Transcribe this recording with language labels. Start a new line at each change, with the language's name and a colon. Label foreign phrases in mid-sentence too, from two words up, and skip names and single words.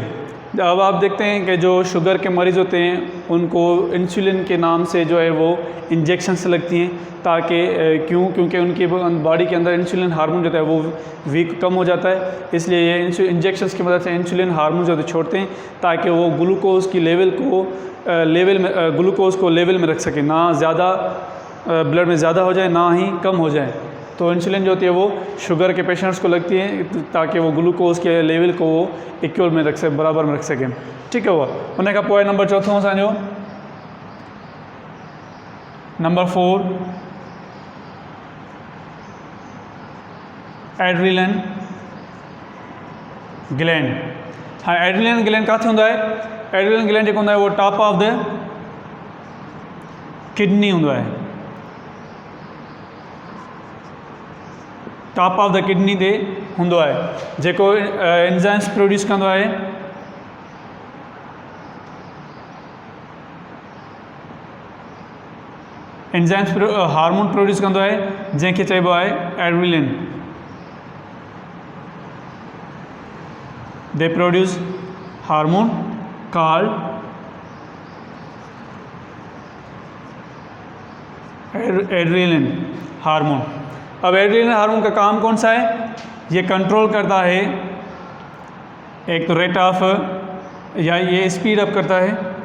Hindi: अब आप देखते हैं कि जो शुगर के मरीज़ होते हैं उनको इंसुलिन के नाम से जो है वो इंजेक्शंस लगती हैं, ताकि क्योंकि उनकी बॉडी के अंदर
English: insulin hormone
Hindi: जो है वो वीक कम हो जाता है, इसलिए ये इंजेक्शंस की मदद से
English: insulin hormone
Hindi: जो छोड़ते हैं ताकि वो ग्लूकोज की ग्लूकोज को लेवल में रख सकें, ना ज़्यादा ब्लड में ज़्यादा हो जाए ना ही कम हो जाए। तो इंसुलिन जो होती है वो शुगर के पेशेंट्स को लगती है ताकि वो ग्लूकोज के लेवल को वो इक्वल में रख सके, बराबर में रख सकें। ठीक है,
Sindhi: उन खां पोइ नंबर 4 असांजो नंबर 4
English: adrenal gland.
Sindhi: हाँ,
English: adrenal gland
Sindhi: किथे हूंदो आहे?
English: adrenal gland
Sindhi: जेको हूंदो आहे वो
English: top of the kidney
Sindhi: हूंदो आहे,
English: top of the kidney
Sindhi: ते हूंदो आहे, जेको
English: enzymes produce
Sindhi: कंदो आहे।
English: enzymes hormone produce
Sindhi: कंदो आहे जंहिंखे चइबो आहे एड्रिनलिन।
English: They produce hormone called adrenaline hormone.
Hindi: अब
English: adrenaline hormone
Hindi: का काम कौन सा है? ये कंट्रोल करता है एक तो
English: rate of,
Hindi: या ये
English: speed up
Hindi: करता है,